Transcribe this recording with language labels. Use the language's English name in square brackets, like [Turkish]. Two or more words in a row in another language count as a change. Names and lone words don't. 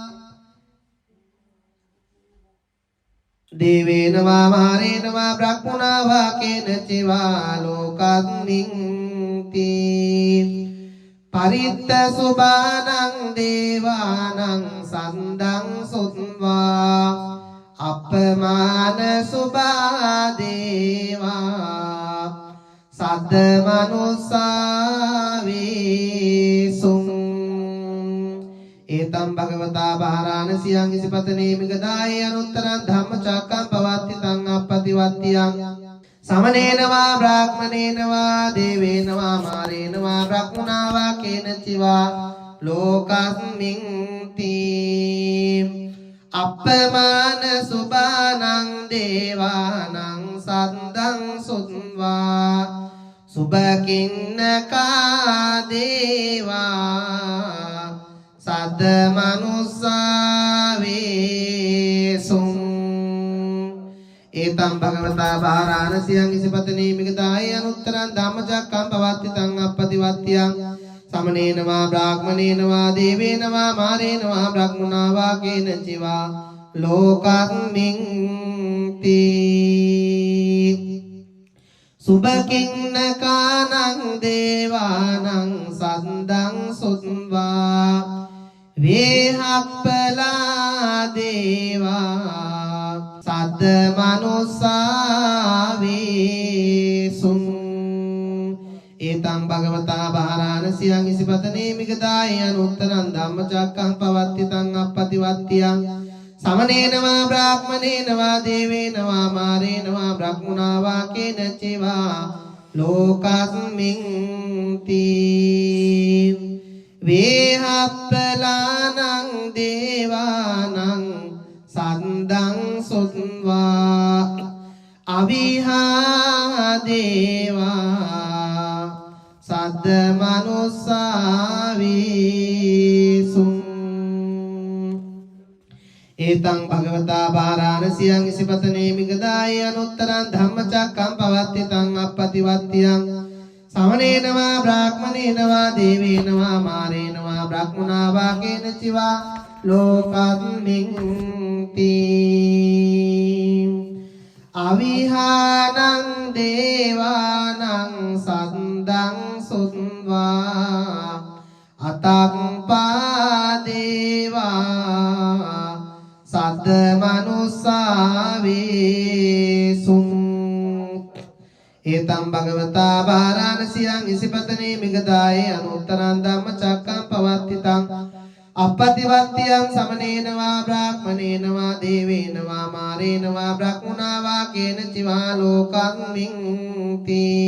[Pali] देवेन वा मारेण वा ब्रह्मणा वा केनचित् वा लोकस्मिन् ते परित्त सुबानं देवानं सन्दं सुत्वा අපමාන සුභා දේවා සද්ද මනුස්සාවේසුං ඒතම් භගවතා වාරාණසියං ඉසිපතනේ මිගදායේ අනුත්තරං ධම්මචක්කං පවත්තිතං අප්පතිවත්තියං समनेन वा ब्राह्मणेन वा देवेन वा मारेण वा ब्रह्मणा वा केनचित् वा लोकस्मिन् ते අප්පමාන සුභානං දේවානං සද්දං සුත්වා සුභකින්නකා දේවා සද්ද මනුස්සාවේසුං ඒතම් භගවතා වාරාණසියං ඉසිපතනේ මිගදායේ අනුත්තරං ධම්මචක්කං පවත්තිතං අප්පතිවත්තියං समनेन वा ब्राह्मणेन वा देवेन वा मारेण वा ब्रह्मणा वा केनचित् वा लोकस्मिन् ते सुभकिन्नकानं देवानं सन्दं सुत्वा वेहप्पला देवा सद्द मनुස්සාවේසුං ඒතං භගවතා වාරාණසියං ඉසිපතනේ මිගදායේ අනුත්තරං ධම්මචක්කං පවත්තිතං අප්පතිවත්තියං समनेन वा ब्राह्मणेन वा देवेन वा मारेण वा ब्रह्मणा वा केनचित् वा लोकस्मिन् ते वेहप्पलानं देवानं सन्दं सुत्वा अविहा देवा सद्द मनुස්සාවේසුං ඒතං භගවතා වාරාණසියං ඉසිපතනේ මිගදායේ අනුත්තරං ධම්මචක්කං පවත්තිතං අප්පතිවත්තියං समनेन वा ब्राह्मणेन वा देवेन वा मारेण वा ब्रह्मणा वा केनचित् वा लोकस्मिन् ते अविहानं देवानं सन्दं सुत्वा අතක්පා දේවා සද්ද මනුස්සාවේසුං ඒතම් භගවතා වාරාණසියං ඉසිපතනේ මිගදායේ අනුත්තරං ධම්මචක්කං පවත්තිතං අප්පතිවත්තියං समनेन वा ब्राह्मणेन वा देवेन वा मारेण वा ब्रह्मणा वा केनचित् वा लोकस्मिन् ते